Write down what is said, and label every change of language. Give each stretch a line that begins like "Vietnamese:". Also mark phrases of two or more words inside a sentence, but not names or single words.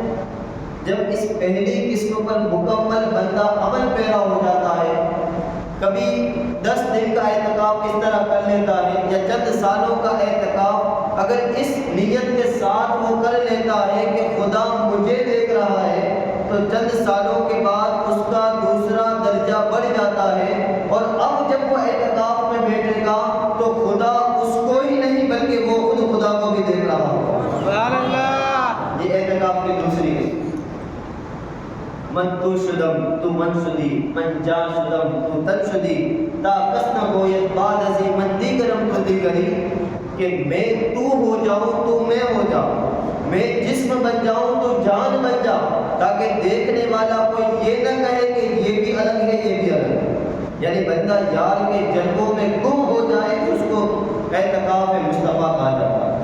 Urdu: جب اس پہلی قسم پر مکمل بندہ عمل پیرا ہو جاتا ہے، کبھی 10 دن کا اعتکاف اس طرح کر لیتا ہے یا چند سالوں کا اعتکاف اگر اس نیت کے ساتھ وہ کر لیتا ہے کہ خدا مجھے دیکھ رہا ہے، تو چند سالوں کے بعد اس کا دوسرا درجہ بڑھ جاتا ہے. اور اب جب وہ اعتکاف میں بیٹھے گا تو خدا اس کو ہی نہیں بلکہ وہ خود خدا کو بھی دیکھ رہا ہوگا.
Arabic: سبحان اللہ.
Urdu: یہ اعتکاف کی دوسری قسم.
Persian: من تو شدم تو من شدی من جا شدم تو تن شدی تا کس نہ گوید بعد ازی من دیگرم تو دیگری.
Urdu: کہ میں تو ہو جاؤں تو میں ہو جاؤں، میں جسم بن جاؤں تو جان بن جا، تاکہ دیکھنے والا کوئی یہ نہ کہے کہ یہ بھی الگ ہے یہ بھی الگ ہے. یعنی بندہ یار کے جلووں میں گم ہو جائے تو اس کو اعتکاف مصطفیٰ کہا جاتا ہے.